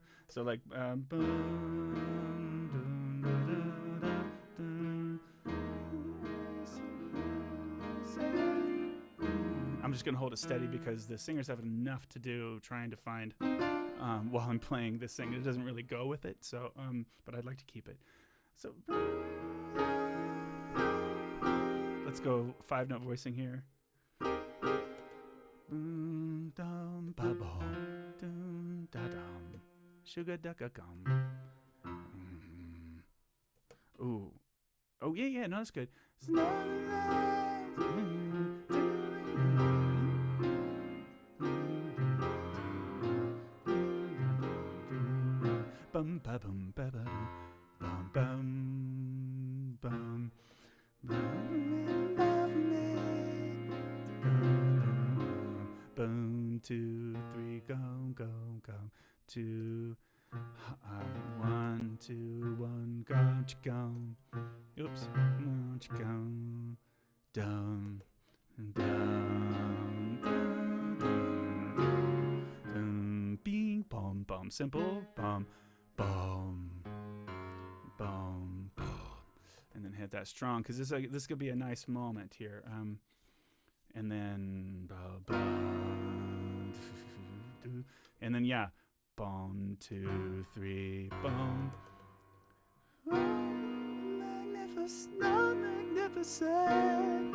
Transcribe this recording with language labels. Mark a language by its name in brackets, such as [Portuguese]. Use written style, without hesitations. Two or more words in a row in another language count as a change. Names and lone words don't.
[English] So like boom, doo, doo, doo, doo, doo. I'm just gonna hold it steady because the singers have enough to do trying to find while I'm playing this thing. It doesn't really go with it. So but I'd like to keep it. So let's go 5-note voicing here. Dum ba bum, dum da dum, sugar ducka gum. Ooh, oh yeah, no, that's good. Bum ba bum ba ba bum bum bum Boom, 2, 3, go, go, go. 2, 1, 2, 1, go, go. Oops, go, down, down, down, bing, bum, bum, simple, bum, bum, bum, bum, and then hit that strong because this could be a nice moment here. And then and then yeah, boom, 2, 3, boom. Magnificent.